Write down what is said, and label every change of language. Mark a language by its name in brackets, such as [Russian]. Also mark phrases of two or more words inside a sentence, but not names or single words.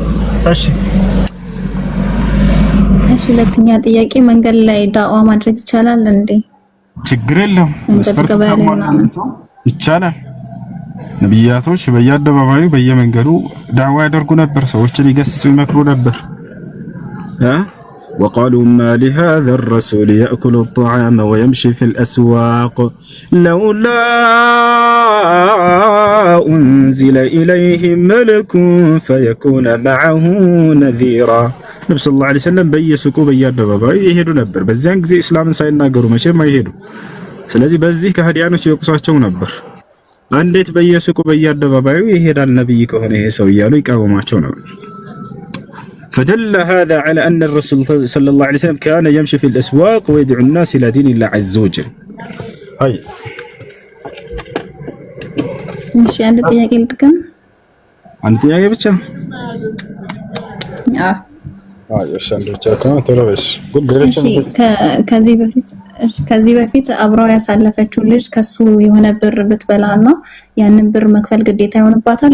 [Amharic] እሺ ሁለተኛ ጥያቄ መንገድ ላይ ዳዋ ማድረግ ይቻላል እንዴ? ችግር የለም። መስፈርት ይቻላል። ነብያቶች በየአደባባዩ በየመንገዱ ዳዋ ያደርጉ ነበር፣ ሰዎችን ይገስጹ ይመክሩ ነበር። [Arabic] وقالوا ما لهذا الرسول يأكل الطعام ويمشي في الأسواق لولا أنزل إليه ملك فيكون معه نذيرا [Amharic] ነብዩ [Arabic] صلى الله عليه وسلم [Amharic] በየሱቁ በየአደባባዩ ይሄዱ ነበር። በዚያን ጊዜ እስላምን ሳይናገሩ መቼም አይሄዱ። ስለዚህ በዚህ ከሃዲያኖች ይወቅሷቸው ነበር። እንዴት በየሱቁ በየአደባባዩ ይሄዳል ነብይ ከሆነ ይሄ ሰው እያሉ ይቃወማቸው ነበር። [Arabic] فدل هذا على أن الرسول صلى الله عليه وسلم كان يمشي في الأسواق ويدعو الناس إلى دين الله عز وجل. هاي [Amharic] እሺ አንድ ጥያቄ ልጥቀም። አንድ ጥያቄ ብቻ? ከዚህ በፊት አብረው ያሳለፈችው ልጅ ከሱ የሆነ ብር ብትበላና ያንን ብር መክፈል ግዴታ ይሆንባታል?